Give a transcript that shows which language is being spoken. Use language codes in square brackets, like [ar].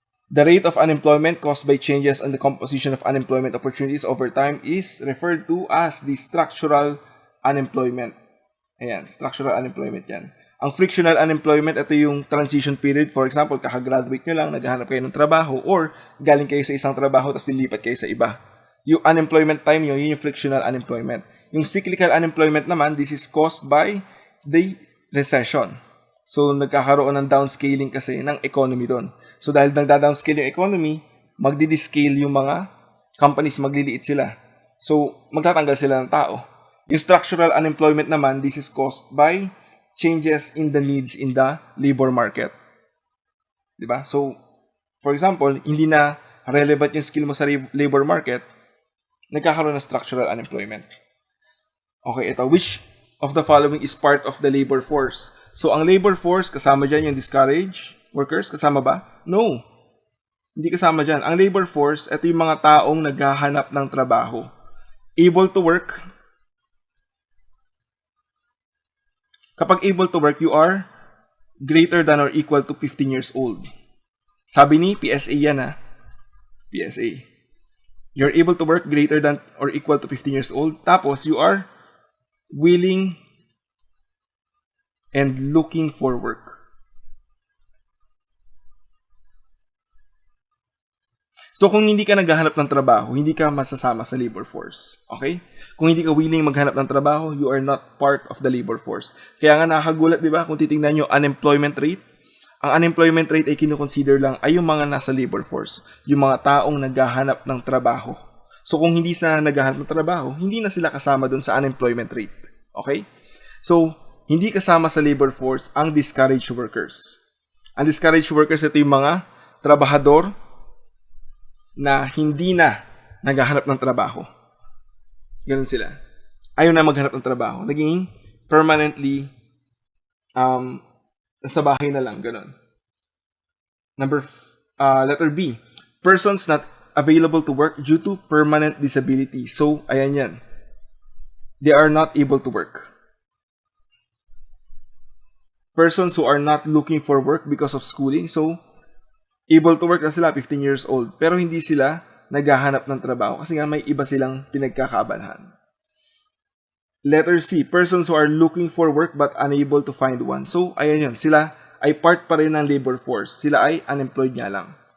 [en] The rate of unemployment caused by changes in the composition of unemployment opportunities over time is referred to as the structural unemployment. [tl] Ayan, structural unemployment yan. Ang frictional unemployment, ito yung transition period. [en] For example, [tl] kakagraduate nyo lang, naghahanap kayo ng trabaho, or galing kayo sa isang trabaho, tapos lilipat kayo sa iba. Yung unemployment time nyo, yun yung frictional unemployment. Yung [en] cyclical unemployment [tl] naman, [en] this is caused by the recession. [tl] So, nagkakaroon ng downscaling kasi ng economy doon. So, dahil nagda-downscale yung economy, magdi-descale yung mga companies, magliliit sila. So, magtatanggal sila ng tao. Yung [en] structural unemployment [tl] naman, [en] this is caused by changes in the needs in the labor market. [tl] Diba? [en] So, for example, [tl] hindi na relevant yung skill mo sa labor market, nagkakaroon ng structural unemployment. [en] Okay, [tl] ito. [en] Which of the following is part of the labor force? So, [tl] ang labor force, kasama dyan yung discouraged workers? Kasama ba? No. Hindi kasama dyan. Ang labor force, ito yung mga taong naghahanap ng trabaho. [en] Able to work. [tl] Kapag [en] able to work, you are greater than or equal to 15 years old. [tl] Sabi ni PSA yan ha. [en] PSA. You're able to work greater than or equal to 15 years old. [tl] Tapos, [en] you are willing and looking for work. [tl] So, kung hindi ka naghahanap ng trabaho, hindi ka masasama sa labor force. [en] Okay? [tl] Kung hindi ka willing maghanap ng trabaho, [en] you are not part of the labor force. [tl] Kaya nga nakakagulat, di ba? Kung titingnan nyo, unemployment rate, ang unemployment rate ay kinukonsider lang ay yung mga nasa labor force. Yung mga taong naghahanap ng trabaho. So, kung hindi sila naghahanap ng trabaho, hindi na sila kasama dun sa unemployment rate. [en] Okay? [tl] So, hindi kasama sa labor force ang discouraged workers. Ang discouraged workers, ito yung mga trabahador na hindi na naghahanap ng trabaho. Ganun sila. Ayaw na maghanap ng trabaho. Naging permanently sa bahay na lang. Ganun. [en] Letter B. Persons not available to work due to permanent disability. [tl] So, ayan yan. [en] They are not able to work. Persons who are not looking for work because of schooling. So, able to work [tl] na sila, [en] 15 years old. [tl] Pero hindi sila naghahanap ng trabaho kasi nga may iba silang pinagkakaabalahan. [en] Letter C, persons who are looking for work but unable to find one. [tl] So, ayan yun. Sila ay part pa rin ng labor force. Sila ay unemployed nga lang.